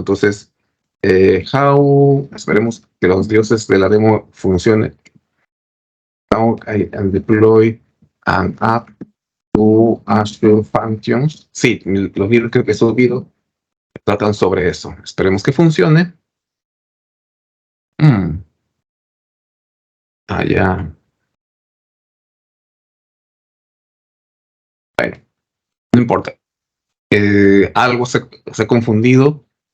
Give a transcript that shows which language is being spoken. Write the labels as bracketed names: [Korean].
[Spanish] Entonces, esperemos que los dioses de la demo funcionen. [English] How I can deploy an app to Azure Functions. [Spanish] Sí, los videos, creo que esos videos tratan sobre eso. Esperemos que funcione. Ya. Bueno, no importa. Algo se ha confundido.